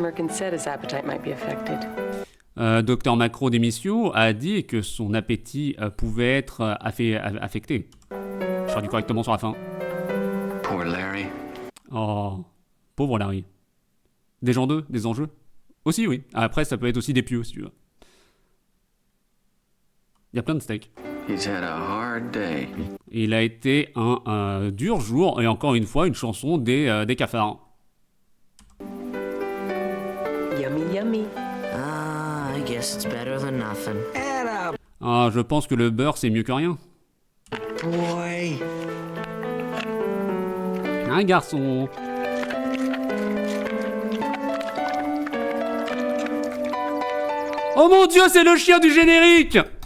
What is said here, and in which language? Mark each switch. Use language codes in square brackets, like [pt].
[en] Merkin said his appetite might be affected. [fr] Docteur Macro d'émission a dit que son appétit pouvait être affecté. Je traduis correctement sur la fin. [en] Poor Larry. [fr] Oh, pauvre Larry. Des gens d'eux, des enjeux? Aussi, oui. Après, ça peut être aussi des pieux, si tu veux. Il y a plein de steaks. [en] He's had a hard day. [fr] Il a été un dur jour, et encore une fois, une chanson des cafards. [en] Yummy, yummy. Ah, I guess it's better than nothing. [fr] Ah, je pense que le beurre, c'est mieux que rien. [en] Boy. [fr] Un garçon. Oh mon Dieu, c'est le chien du générique!